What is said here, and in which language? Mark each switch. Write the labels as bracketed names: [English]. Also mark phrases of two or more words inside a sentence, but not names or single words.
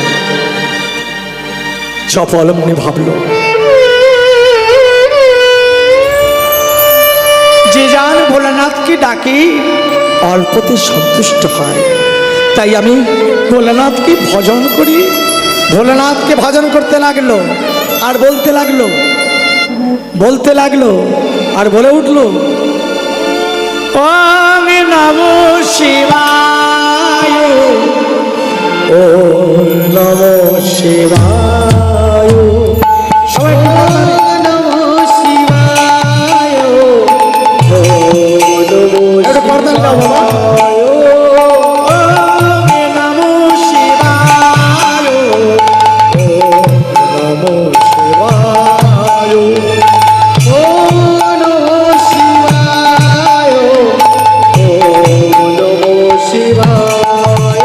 [Bangla] চপল মনে ভাবল, যে যান ভোলানাথকে ডাকে অল্পতে সন্তুষ্ট হয়, তাই আমি ভোলানাথকে ভজন করি। ভোলানাথকে ভজন করতে লাগলো আর বলতে লাগলো, বলতে লাগলো আর বলে উঠলো, [Sanskrit] ওম নমো শিবায়, ওম নমো শিবায়। [Bangla] সবাই একটু তাড়াতাড়ি। [Sanskrit] নমঃ শিবায়। নমঃ [Bangla] একটু করতাল দাও বাবা। [Sanskrit] ওম নমো শিবায়, ওম নমো শিবায়। ওম নমঃ শিবায়। ওম নমঃ শিবায়।